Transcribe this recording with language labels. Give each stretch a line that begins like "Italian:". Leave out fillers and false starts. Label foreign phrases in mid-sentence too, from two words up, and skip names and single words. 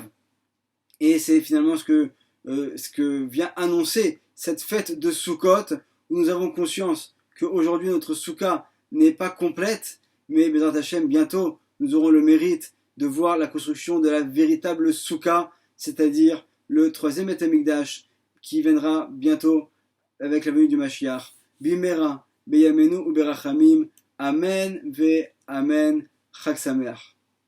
French: Et c'est finalement ce que vient annoncer cette fête de Sukkot, où nous avons conscience qu'aujourd'hui notre Soukha n'est pas complète, mais
Hebrew: בעזרת השם,
French: bientôt nous aurons le mérite de voir la construction de la véritable Soukha, c'est-à-dire le troisième
Hebrew: בית המקדש,
French: qui viendra bientôt avec la venue du Mashiach.
Hebrew: במהרה, בימינו וברחמים. אמן ואמן. חג שמח.